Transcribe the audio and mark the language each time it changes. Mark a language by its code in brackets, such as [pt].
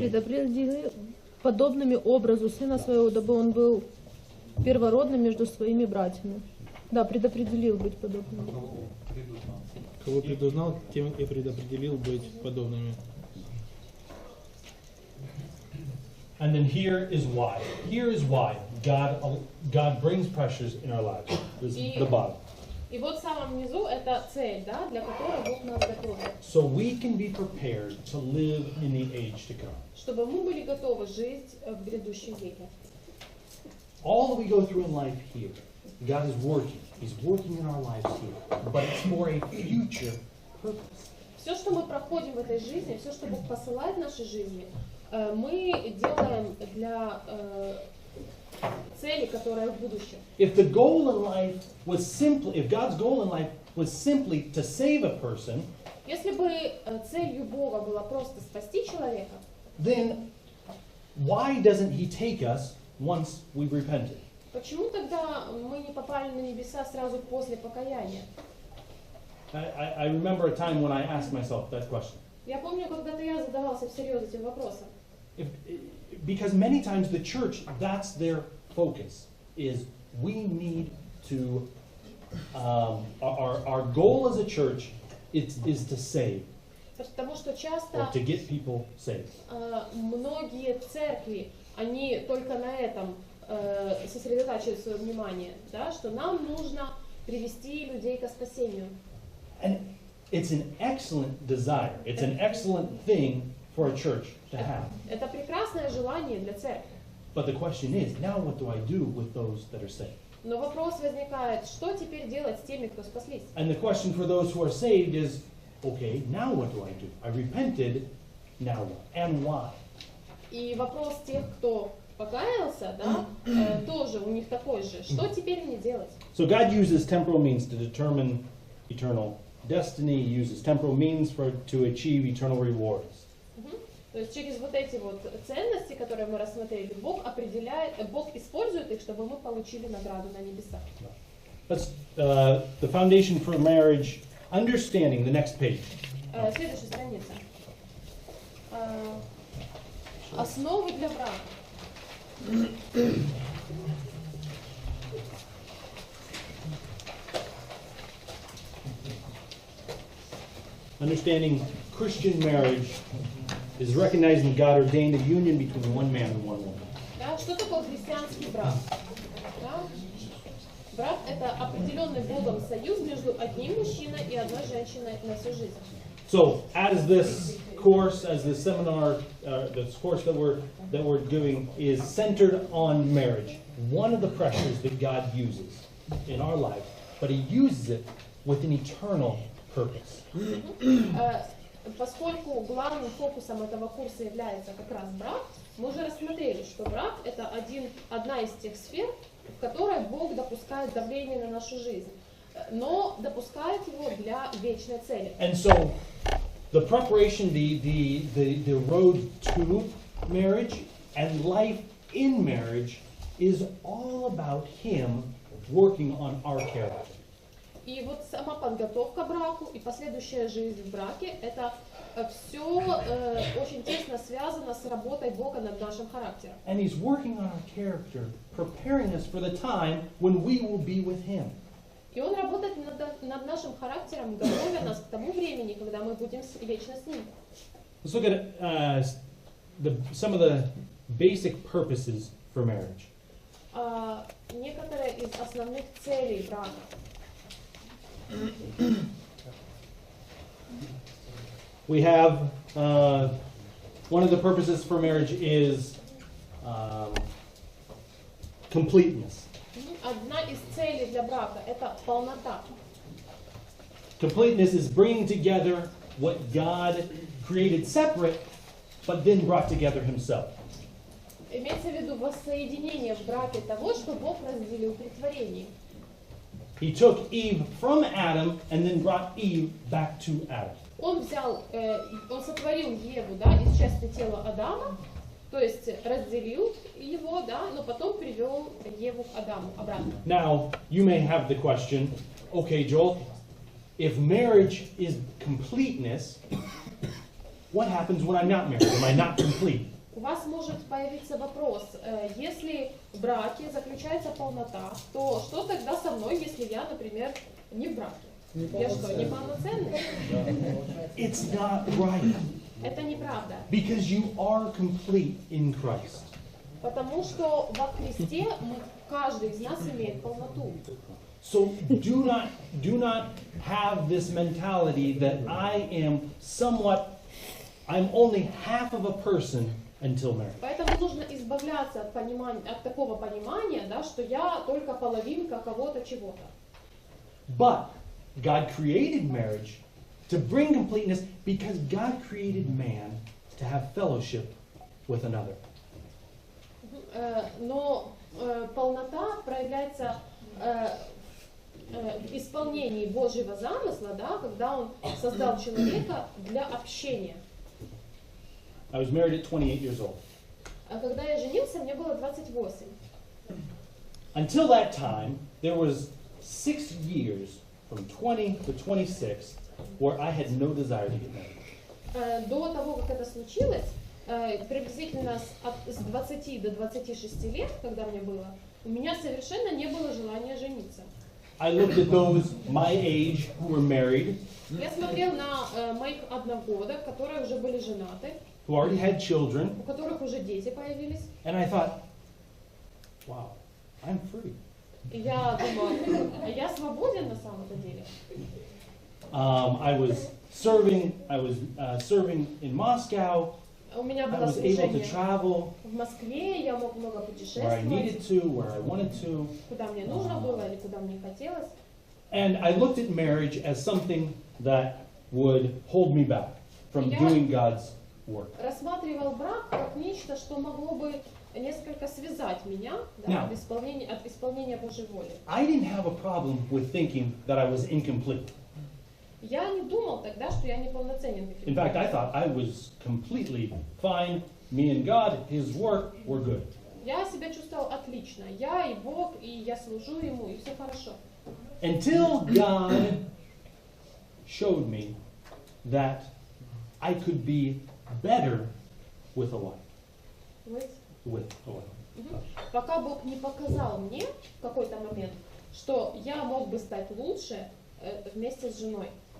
[ru] Предопределил подобными образу Сына Своего, дабы он был первородным между своими братьями. Да, предопределил быть подобным. Кого предузнал, тем и предопределил быть подобными. [en] And then here is why. Here is why God brings pressures in our lives. This is the bottom. [ru] И вот в самом низу это цель, да, для которой Бог нас готовит. [en] So we can be prepared to live in the age to come. [ru] Чтобы мы были готовы жить в грядущем веке. [en] All that we go through in life here, God is working. He's working in our lives here. But it's for a future purpose. [ru] Все, что мы проходим в этой жизни, все, что Бог посылает в нашей жизни, мы делаем для цели, которая в будущем. [en] If the goal in life was simply, if God's goal in life was simply to save a person, [ru] Если бы целью Бога было просто спасти человека, [en] then why doesn't He take us once we've repented? [ru] почему тогда мы не попали на небеса сразу после покаяния? [en] I remember a time when I asked myself that question. [ru] Я помню, когда-то я задавался всерьез этим вопросом. [en] Because many times the church, that's their focus, is we need to, our goal as a church is to save, [ru] Потому что [en] or [ru] часто [en] to get people saved. [ru] многие церкви, они только на этом сосредотачивают свое внимание, да, что нам нужно привести людей ко спасению. [en] And it's an excellent desire, it's an excellent thing for a church to have. [ru] Это прекрасное желание для церкви. [en] But the question is, now what do I do with those that are saved? [ru] Но вопрос возникает, что теперь делать с теми, кто спаслись? [en] And the question for those who are saved is, okay, now what do I do? I repented, now what? And why? [ru] И вопрос тех, кто покаялся, да, тоже у них такой же. Что теперь мне делать? [en] So God uses temporal means to determine eternal destiny. He uses temporal means to achieve eternal rewards. [ru] То есть через вот эти вот ценности, которые мы рассмотрели, Бог использует их, чтобы мы получили награду на небесах. [en] That's the foundation for marriage. Understanding, the next page. [ru] Следующая страница. Основы для брака. [en] Understanding Christian marriage is recognizing God ordained a union between one man and one woman. [ru] Да, что такое христианский брак? Да? Брак – это определенный Богом союз между одним мужчиной и одной женщиной на всю жизнь. [en] So, as this course, as this seminar, this course that we're doing is centered on marriage, one of the pressures that God uses in our life, but He uses it with an eternal purpose. [ru] Поскольку главным фокусом этого курса является как раз брак, мы уже рассмотрели, что брак – это одна из тех сфер, в которой Бог допускает давление на нашу жизнь, но допускает его для вечной цели. [en] And so, the preparation, the road to marriage and life in marriage is all about Him working on our character. [ru] И вот сама подготовка к браку и последующая жизнь в браке – это все очень тесно связано с работой Бога над нашим характером. [en] And He's working on our character, preparing us for the time when we will be with Him. [ru] И Он работает над нашим характером, готовя нас к тому времени, когда мы будем вечно с Ним. [en] Let's look at some of the basic purposes for marriage. [ru] Некоторые из основных целей брака. [en] We have one of the purposes for marriage is completeness. [ru] Одна из целей для брака – это полнота. [en] Completeness is bringing together what God created separate, but then brought together Himself. [ru] Имеется в виду воссоединение в браке того, что Бог разделил при творении. [en] He took Eve from Adam and then brought Eve back to Adam. [ru] Он сотворил Еву, да, из части тела Адама, то есть разделил его, да, но потом привел Еву к Адаму обратно. [en] Now, you may have the question, okay, Joel, if marriage is completeness, what happens when I'm not married? Am I not complete? [ru] У вас может появиться вопрос, если в браке заключается полнота, то что тогда со мной, если я, например, не в браке? Я что, неполноценный? [en] It's not right. [ru] Это неправда. [en] Because you are complete in Christ. [ru] Потому что во Христе каждый из нас имеет полноту. [en] So do not have this mentality that I'm only half of a person until marriage. [ru] Поэтому нужно избавляться от такого понимания, да, что я только половинка кого-то чего-то. [en] But God created marriage to bring completeness because God created man to have fellowship with another. [ru] Но полнота проявляется в исполнении Божьего замысла, да, когда Он создал человека для общения. [en] I was married at 28 years old. [ru] А когда я женился, мне было 28. [en] Until that time, there was 6 years, from 20 to 26, where I had no desire to get married. [ru] До того, как это случилось, приблизительно с 20 до 26 лет, когда мне было, у меня совершенно не было желания жениться. [en] I looked at those my age who were married, [ru] Я смотрел на моих одногодок, которые уже были женаты, [en] who already had children, [ru] у которых уже дети появились. [en] and I thought, wow, I'm free. [ru] И я думала, я свободен на самом-то деле. [en] I was serving in Moscow. [ru] У меня [en] I [ru] было [en] was able to [ru] служение [en] travel [ru] в Москве, я мог много [en] where I needed [ru] путешествовать, [en] to, where I wanted to. [ru] куда мне нужно было или куда мне хотелось. [en] And I looked at marriage as something that would hold me back from [ru] Я [en] doing God's work. [ru] рассматривал брак как нечто, что могло бы несколько связать меня, да, [en] Now, [ru] от исполнения Божьей воли. [en] I didn't have a problem with thinking that I was incomplete. [ru] Я не думал тогда, что я неполноценен. [en] In fact, I thought I was completely fine. Me and God, His work, were good. [ru] Я себя чувствовал отлично. Я и Бог, и я служу Ему, и все хорошо. [en] Until God showed me that I could be better with a wife. With a wife. [ru] Пока Бог не показал мне в какой-то момент, что я мог бы стать лучше вместе с женой.